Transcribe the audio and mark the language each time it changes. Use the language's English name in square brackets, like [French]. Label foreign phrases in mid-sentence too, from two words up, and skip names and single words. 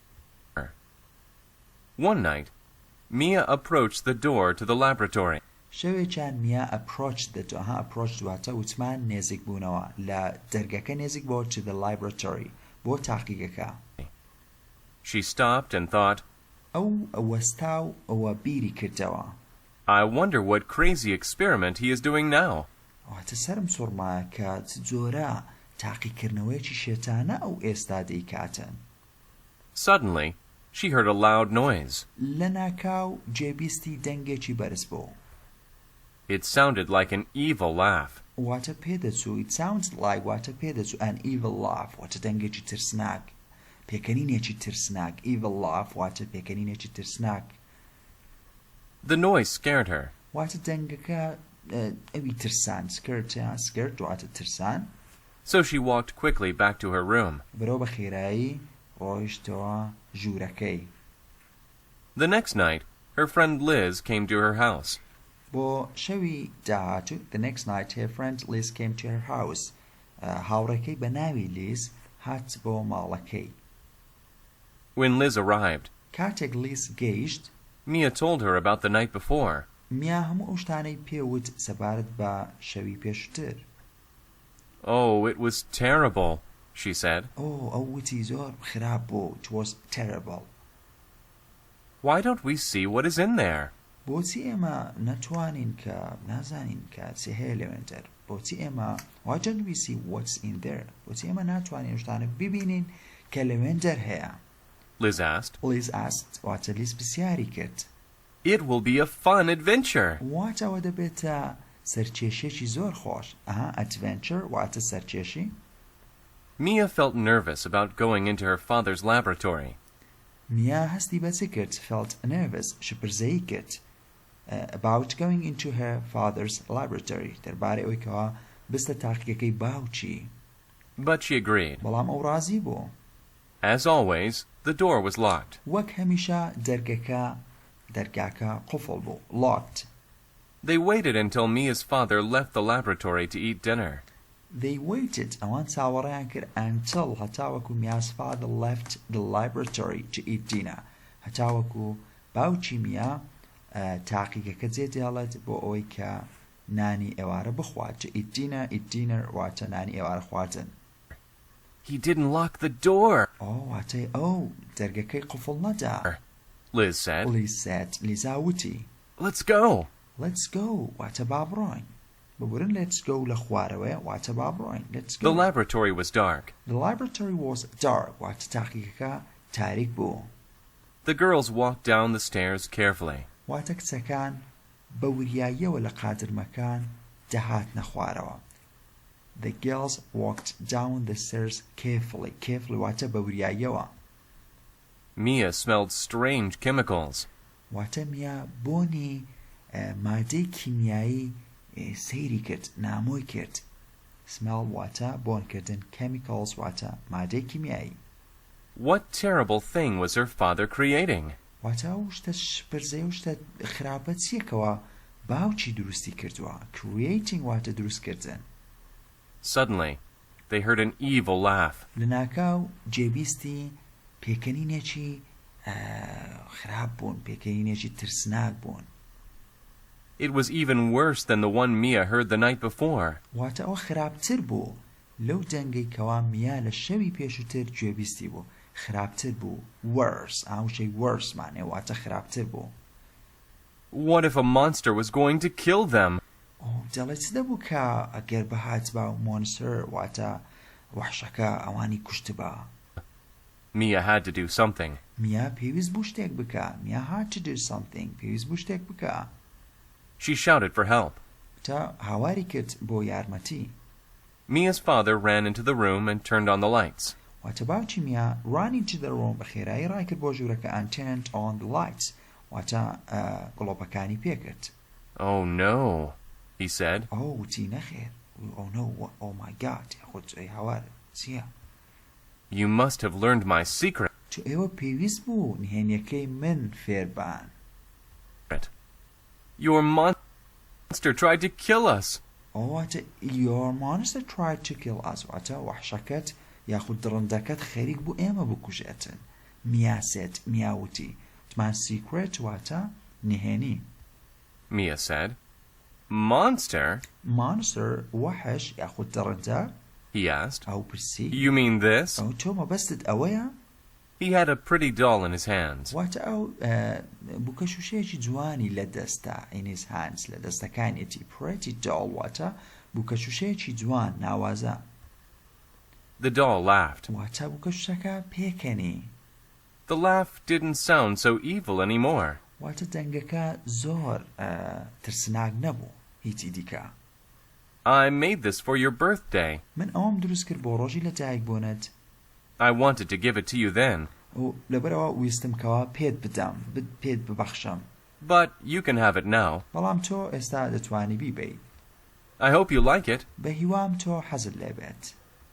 [English] One night, Mia approached the door to the laboratory. [Central Kurdish] شەوێکیان میا [English] approached the door approached [Central Kurdish] واتە وتمان نێزیک بوونەوە لە دەرگەکە نێزیک بۆ [English] to the laboratory [Central Kurdish] بۆ تاقیگەکە. [English] She stopped and thought, [Central Kurdish] ئەو وەستا و ئەوە بیری کردەوە. [English] I wonder what crazy experiment he is doing now. [Central Kurdish] واتە سەرم سوڕمایە کە جۆرە تاقیکردنەوەیەکی شێتانە ئەو ئێستا دەیکاتن. [English] Suddenly, she heard a loud noise. [Central Kurdish] لە ناکاو جێبیستی دەنگێکی بەرز بوو. [English] It sounded like an evil laugh. [Central Kurdish] واتە پێدەچوو [English] it sounds like [Central Kurdish] واتە پێدەچوو [English] an evil laugh [Central Kurdish] واتە دەنگێکی ترسناک پێکەنینێکی ترسناک [English] evil laugh [Central Kurdish] واتە پێکەنینێکی ترسناک. [English] The noise scared her. [Central Kurdish] واتە دەنگەکە ئەوی ترسان scared واتە ترسان. [English] So she walked quickly back to her room. [Central Kurdish] بەرەو بە خێرایی ڕۆیشتەوە ژوورەکەی. [English] The next night, her friend Liz came to her house. [Central Kurdish] بۆ شەوی داهاتوو [English] the next night her friend Liz came to her house. [Central Kurdish] هاوڕێکەی بە ناوی لیز هات بۆ ماڵەکەی. [English] When Liz arrived, [Central Kurdish] کاتێک لیز گەیشت [English] Mia told her about the night before. [Central Kurdish] میا هەموو ئەو شتانەی پێوت سەبارەت بە شەوی پێشووتر. [English] Oh, it was terrible, she said. [Central Kurdish] ئەو وتی زۆر خراپ بوو. [English] It was terrible. Why don't we see what is in there? [Central Kurdish] بۆچی ئێمە نەتوانین کە نازانین کە چی هەیە لەوێنتر بۆچی ئێمە [English] why don't we see what's in there [Central Kurdish] بۆچی ئێمە ناتوانین شتانە ببینین کە لەوێنتر هەیە [English] Liz asked. Liz asked [Central Kurdish] واتە لیز پرسیاری کرد [English] It will be a fun adventure. [Central Kurdish] واتەوە دەبێتە سەرکێشێکی زۆر خۆش adventure واتە سەرکێشی [English] Mia felt nervous about going into her father's laboratory. [Central Kurdish] میا هەستی بەچی کرد [English] felt nervous [Central Kurdish] شپرزەیی کرد [English] about going into her father's laboratory [Central Kurdish] دەربارەی ئەوەی کەوا بستە تاقیەکەی باوکی [English] But she agreed. [Central Kurdish] بەڵام ئەو ڕازی بوو [English] As always, the door was locked. [Central Kurdish] وەک هەمیشە دەرگاکە قوفڵ بوو locked [English] They waited until Mia's father left the laboratory to eat dinner. They waited [Central Kurdish] ئەوان چاوەڕێیان کرد until هەتاوەکو میا's [English] father left the laboratory to eat dinner [Central Kurdish] هەتاوەکو باوکی میا تاقیگەکە جێدێڵێت بۆ ئەوەی کە نانی ئێوارە بخوات [English] to eat dinner [Central Kurdish] واتە نانی ئێوارە خواردن [English] He didn't lock the door, [Central Kurdish] واتەی ئەو دەرگەکەی قوفڵ نەدا [English] Liz said. [Central Kurdish] لیزا وتی [English] Let's go. let's go [Central Kurdish] واتە با بڕۆین ببورن [English] let's go [Central Kurdish] لە خوارەوەی واتە با بڕۆین let's [English] The go laboratory was dark. The laboratory was dark [Central Kurdish] واتە تاقیگەکە تاریک بوو [English] The girls walked down the stairs carefully. [Central Kurdish] واتە کچەکان بە وریاییەوە لە قادرمەکان دەهاتنە خوارەوە [English] The girls walked down the stairs carefully [Central Kurdish] واتە بە وریاییەوە [English] Mia smelled strange chemicals. [Central Kurdish] واتە میا بۆنی مادەی کیمیایی سەیری کرد نامۆی کرد smell واتە بۆنکردن chemicals واتە مادەی کیمیایی [English] What terrible thing was her father creating? [Central Kurdish] واتە ئەو شتە پرزەی و شتە خراپە چیەکەوە باوکی دروستی کردووە creating واتە دروستکردن [English] Suddenly, they heard an evil laugh. [Central Kurdish] لە ناکاو جێبیستی پێکەنینێکی خراپ بوون پێکەنینێکی ترسناک بوون [English] It was even worse than the one Mia heard the night before. [Central Kurdish] واتە ئەوە خراپتر بوو لەو دەنگەی کەوا میا لە شەوی پێشووتر گوێبیستی بوو خراپتر بوو worse ئاوشەی worse مانێ واتە خراپتر بوو [English] What if a monster was going to kill them? [Central Kurdish] دەڵێت دەبوو کە ئەگەر بەهات با مۆنستر واتە وحشەکە ئەوانی کوشتبا [English] Mia had to do something. [Central Kurdish] میا پێویست بوو شتێک بکە میا [English] had to do something [Central Kurdish] پێویست بوو شتێک بکە [English] She shouted for help. [Central Kurdish] تا هاواری کرد بۆ یارمەتی [English] Mia's father ran into the room and turned on the lights. [Central Kurdish] واتە باوکی میا [English] ran into the room [Central Kurdish] بە خێرایی ڕای کرد بۆ ژوورەکە [English] and turned on the lights [Central Kurdish] واتە گڵۆپەکانی پێکرد [English] Oh no, he said. [Central Kurdish] وتی نەخێر [English] oh no oh my god [Central Kurdish] خۆت ئەی هاوار چییە [English] You must have learned my secret. [Central Kurdish] تو ئێوە پێویست بوو نهێنیەکەی من فێربان [English] Your monster tried to kill us. [Central Kurdish] واتە [English] your monster tried to kill us [Central Kurdish] واتە وحشەکەت یاخود دڕندەکەت خەریک بوو ئێمە بکوژێتن میاسێت میاوتی تمان secret واتە نهێنی [English] Mia said. Monster? [Central Kurdish] monster وحش یاخود دڕندە [English] He asked. [Central Kurdish] ئەو پرسی [English] You mean this? [Central Kurdish] ئەو تۆ مەبەستت ئەوەیە [English] He had a pretty doll in his hands. [Central Kurdish] واتە ئەو بووکەشوشەیەکی جوانی لە دەستا [English] in his hands [Central Kurdish] لە دەستەکانیەتی [English] pretty doll [Central Kurdish] واتە بووکەشوشەیەکی جوان ناوازە [English] The doll laughed. [Central Kurdish] واتە بووکەشوشەکە پێکەنی [English] The laugh didn't sound so evil anymore. [Central Kurdish] واتە دەنگەکە زۆر ترسناک نەبوو هیچی دیکە [English] I made this for your birthday. [Central Kurdish] من ئەوم دروست کرد بۆ ڕۆژی لەدایک بوونت I wanted to give it to you then, و لەبەرەوە ویستم کەوا پێت بدەم پێت ببەخشم but you can have it now. بەڵام تۆ ئێستا دەتوانی بیبەیت I hope you like it. بە هیوام تۆ حەزت لێ بێت